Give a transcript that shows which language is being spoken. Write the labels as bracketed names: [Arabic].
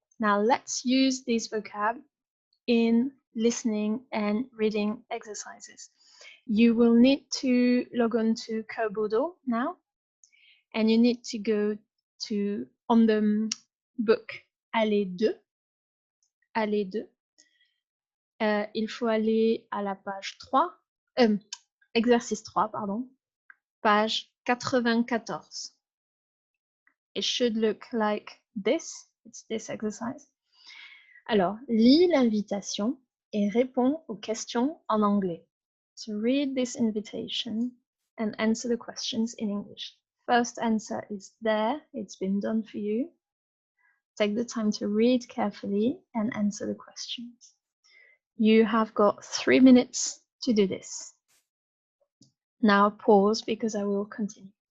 [English] Now let's use this vocab in listening and reading exercises. You will need to log on to Kobodo now, and you need to go to, on the book, Allez 2. Allez 2. [French] Il faut aller à la page 3, exercice 3, pardon, page 94. [English] It should look like this. It's this exercise. [French] Alors, lis l'invitation et réponds aux questions en anglais. [English] So read this invitation and answer the questions in English. First answer is there. It's been done for you. Take the time to read carefully and answer the questions. You have got 3 minutes to do this. Now pause because I will continue.